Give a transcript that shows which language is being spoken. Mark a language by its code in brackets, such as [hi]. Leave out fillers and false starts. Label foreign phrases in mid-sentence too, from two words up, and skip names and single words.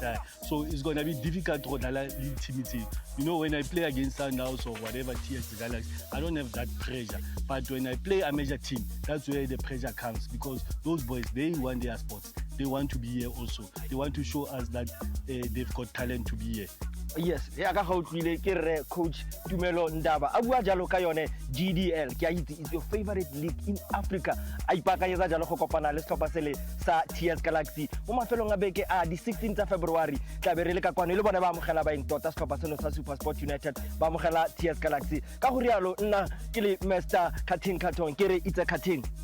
[en] So it's going to be difficult to lead team. You know, when I play against Sundowns or whatever TS Galaxy, I don't have that pressure. But when I play a major team, that's where the pressure comes, because those boys, they want their spots. They want to be here also. They want to show us that they've got talent to be here. Yes, [tn] ya ka gautlwile ke re coach Tumelo Ndaba a bua jalo ka yone GDL ke a itse [en] is your favorite league in Africa [tn] a ipakanyetsa jalo go kopana le setlhopha sele sa TS Galaxy mo mafelong a beke a di 16 tsa February tla be re le ka kwano le bone ba amogela ba intota setlhopha seno sa SuperSport United ba amogela TS Galaxy ka go rialo nna ke le Master Cutting Carton ke re [en] it's a cutting